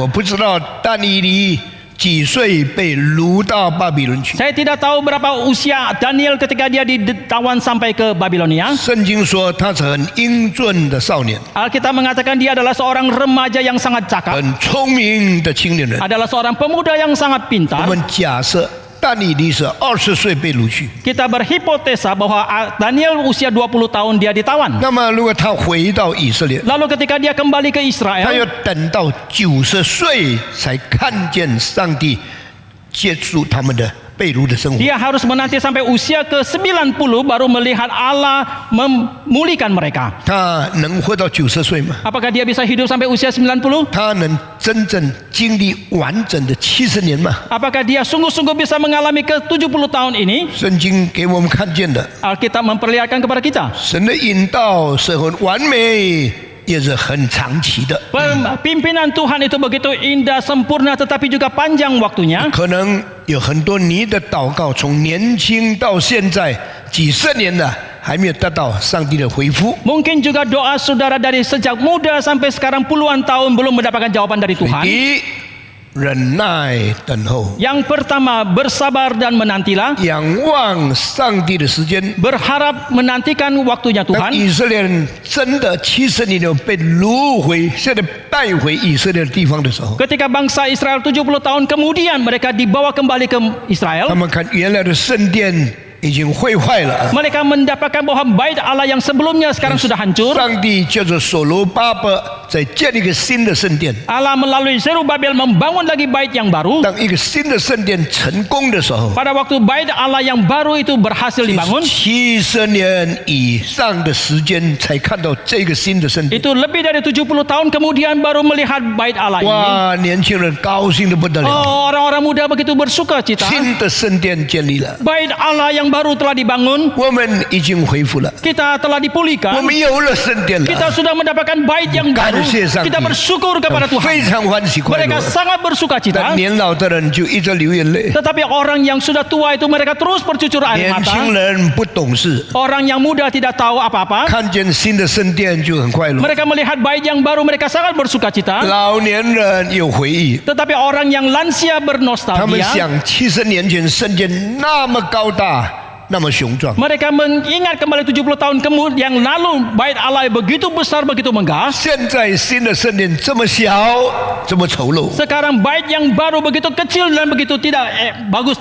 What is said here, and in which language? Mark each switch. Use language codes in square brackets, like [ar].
[zh] 我不知道但以理几岁被掳到巴比伦去。 [id] Saya tidak tahu berapa usia Daniel ketika dia ditawan sampai ke Babilonia. [zh] 圣经说他是很英俊的少年， [id] Alkitab mengatakan dia adalah seorang remaja yang sangat cakap, [zh] 很聪明的青年人。 [id] adalah seorang pemuda yang sangat [zh] 我 [id] pintar. [zh] 们假设但以理是20岁被掳去， [id] Kita berhipotesa bahwa Daniel usia 20 tahun dia ditawan. [zh] 那么如果他回到以色列， [id] Lalu ketika dia kembali ke [zh] 他要 [id] Israel, [zh] 等到90岁才看见上帝结束他们的被掳的生活。 [id] dia harus menanti sampai usia ke-90 baru melihat Allah memulihkan mereka. [zh] 他能活到90岁吗？ [id] Apakah dia bisa hidup sampai usia 90? [zh] 他能真正经历完整的70年吗？ [id] Apakah dia sungguh-sungguh bisa mengalami ke-70 tahun ini? [zh] 圣经给我们看见的， [id] Alkitab memperlihatkan kepada kita. [zh] 神的引导是很完美，也是很长期的。 [id] Pimpinan Tuhan itu begitu indah, sempurna, tetapi juga panjang waktunya. [zh] 可能有很多你的祷告，从年轻到现在几十年了，还没有得到上帝的回复。 [id] Mungkin juga doa saudara dari sejak muda sampai sekarang puluhan tahun belum mendapatkan jawaban dari Tuhan. [zh] 第一，忍耐等候， [id] Yang pertama, bersabar dan menantilah. [zh] 仰望上帝的时间。 [id] Berharap menantikan waktunya [zh] 当 [id] Tuhan. [zh] 以色列人真的70年后被掳回，现在带回以色列的地方的时候， [id] Ketika bangsa Israel 70 tahun kemudian mereka dibawa kembali ke [zh] 他 [id] Israel, [zh] 们看原来的圣殿已经毁坏了。 [id] mereka mendapatkan bahwa bait Allah yang sebelumnya sekarang sudah hancur. [zh] 上帝叫做所罗巴伯在建立一个新的圣殿。 [id] Allah melalui Zerubabel membangun lagi bait yang baru. [zh] 当一个新的圣殿成功的时候， [id] Pada waktu bait Allah yang baru itu berhasil dibangun, [zh] 70年以上的时间才看到这个新的圣殿。 [id] itu lebih dari 70 tahun kemudian baru melihat bait Allah ini. [zh] 哇，年轻人高兴的不得了， [id] Oh, orang-orang muda begitu bersuka cita. [zh] 新的圣殿建立了。 [id] Bait Allah yang yang baru telah dibangun. [zh] 我们已经恢复了， [id] Kita telah dipulihkan. [zh] 们有了圣殿 [id] Kita sudah mendapatkan bait yang baru. [zh] 感谢上帝 [id] Kita bersyukur kepada [zh] 非 [id] Tuhan. [zh] 常欢喜快 [id] Mereka [zh] 乐。 [id] sangat bersuka [zh] 但年老的人就一直流眼泪， [id] Tetapi orang yang sudah tua itu mereka terus bercucur air mata. [zh] 轻人不懂事， [id] Orang yang muda tidak tahu apa-apa. [zh] 看见新的圣殿就很快乐。 [id] Mereka melihat bait yang baru, mereka sangat bersuka cita. [zh] 老年人有回忆， [id] Tetapi orang yang lansia [zh] 他们 [id] bernostalgia. [zh] 想70年前圣殿那么高大，那么雄壮。 [id] Mereka mengingat kembali 70 tahun kemudian yang lalu bait Allah begitu besar, begitu megah. [zh] 现在新的圣殿这么小，这么丑陋， [id] Sekarang bait yang baru begitu kecil dan begitu tidak bagus